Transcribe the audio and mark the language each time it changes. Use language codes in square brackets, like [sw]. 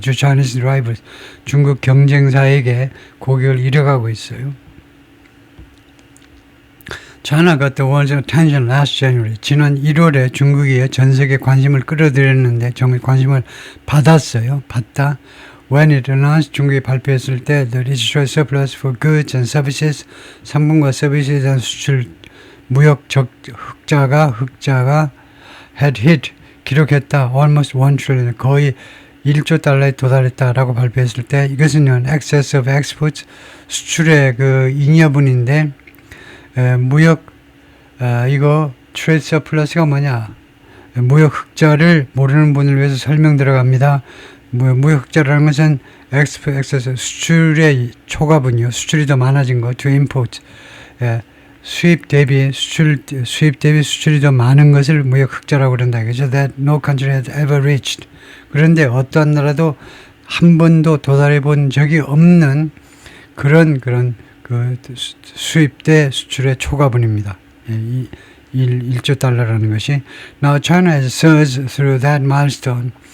[en] To Chinese rivals [ko] 중국 경쟁사에게 고객을 잃어가고 있어요. [en] China got the world's attention last January. [ko] 지난 1월에 중국이 전 세계 관심을 끌어들였는데 정말 관심을 받았어요. 받다. [en] When it announced [ko] 중국이 발표했을 때 [en] the residual surplus for goods and services [ko] 상품과 서비스에 대한 수출 무역 흑자가 [en] had hit [ko] 기록했다 [en] almost 1 trillion [ko] 거의 1조 달러에 도달했다라고 발표했을 때 이것은요 [en] excess of exports [ko] 수출의 그 잉여분인데 무역 이거 trade surplus가 뭐냐 무역 흑자를 모르는 분을 위해서 설명 들어갑니다. 무역 흑자라는 것은 excess 수출의 초과분이요. 수출이 더 많아진 거, [en] to import. [ko] 수입 대비 수출이 더 많은 것을 무역 흑자라고 그런다. 그죠? [en] That no country has ever reached. [ko] 그런데 어떠한 나라도 한 번도 도달해 본 적이 없는 그런 그 수입 대 수출의 초과분입니다. 1조 달러라는 것이. [en] Now China has surged through that milestone.